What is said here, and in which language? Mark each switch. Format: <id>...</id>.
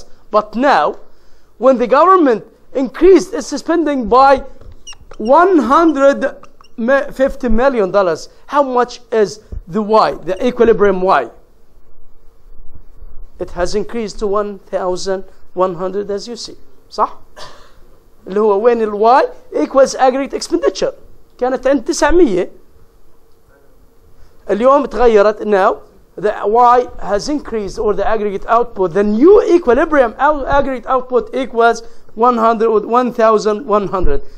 <en>But now, when the government increased its spending by $150 million, how much is the Y, the equilibrium Y? It has increased to 1,100, as you see.</en> <ar>صح؟ اللي هو وين ال</ar> <en>Y equals aggregate expenditure.</en> <ar>كانت عند 900. اليوم تغيرت.</ar> <en>Now the Y has increased, or the aggregate output, the new equilibrium aggregate output equals 1,100.</en>